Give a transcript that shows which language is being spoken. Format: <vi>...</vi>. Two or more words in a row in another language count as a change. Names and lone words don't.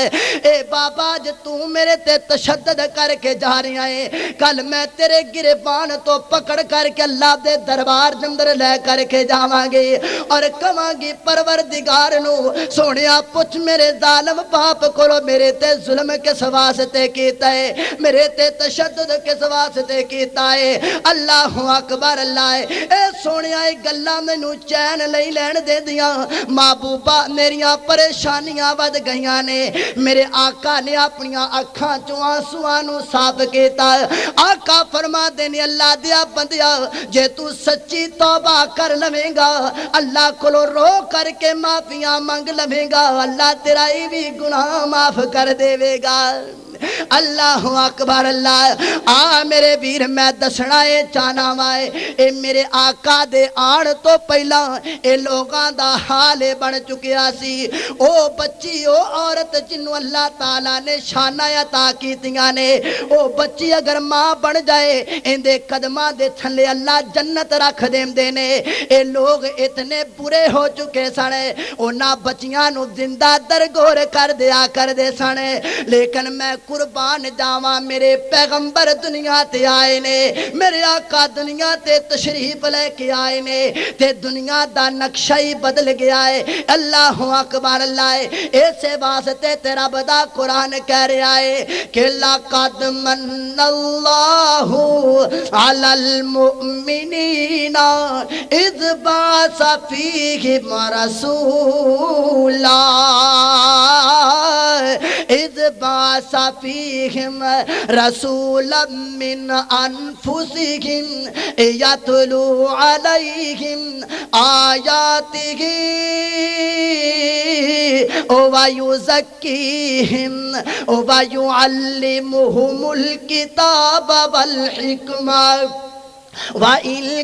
<pa>اے بابا آج تو میرے تے تشدد کر کے جا رہے ہیں، کل میں تیرے گریبان تو پکڑ کر کے اللہ دے دربار جندر لے کر کے جاواں گے اور کہاں گی پروردگار نو سونیا پوچھ میرے ظالم باپ کولو میرے تے ظلم کس واسطے کیتا ہے، میرے تے تشدد کس واسطے کیتا ہے۔ اللہ اکبر اللہ ہے۔ اے سونیا اے گلاں مینوں چین نہیں لین دے دیاں، محبوبہ میریاں پریشانیاں ود گئیاں نے، میرے آقا نے اپنی اکھاں چوں آنسواں نو صاف کیتا، آقا فرما دینے اللہ دیا بندیا جے تو سچی توبہ کر لویں گا اللہ کولو رو کر کے معافیاں مانگ لویں گا اللہ تیرا ہی بھی گناہ معاف کر دے گا۔ اللہ اکبر اللہ۔ میرے ویر میں دسنا ہے چانا وائے اے میرے آقا دے آن تو پہلا اے لوگاں دا حال بن چکیا سی، او بچی او عورت جنوں اللہ تعالیٰ نے شانہ عطا کیتیاں نے، او بچی اگر ماں بن جائے اندے قدماں دے تھلے اللہ جنت رکھ دیں نے۔ اے لوگ اتنے برے ہو چکے سنے اونا بچیاں نو زندہ درگور کر دیا کر دے سنے، لیکن میں قربان جاواں میرے پیغمبر دنیا تے آئے نے، میرے آقا دنیا تے تشریف لے کے آئے نے تے دنیا دا نقشہ ہی بدل گیا ہے۔ اللہ اکبر اللہ ہے۔ ایسے واسطے تیرا بدا قرآن کہہ رہا ہے کہ</pa> <ar>لَقَدْ مَنَّ اللَّهُ عَلَى الْمُؤْمِنِينَ إِذْ بَعَثَ فِيهِمْ رَسُولًا إِذْ بَعَثَ فِيهِمْ رَسُولًا مِّنْ أَنفُسِهِمْ يَتْلُو عَلَيْهِمْ آيَاتِهِ وَيُزَكِّيهِمْ وَيُعَلِّمُهُمُ الْكِتَابَ وَالْحِكْمَةَ وَإِنْ</ar>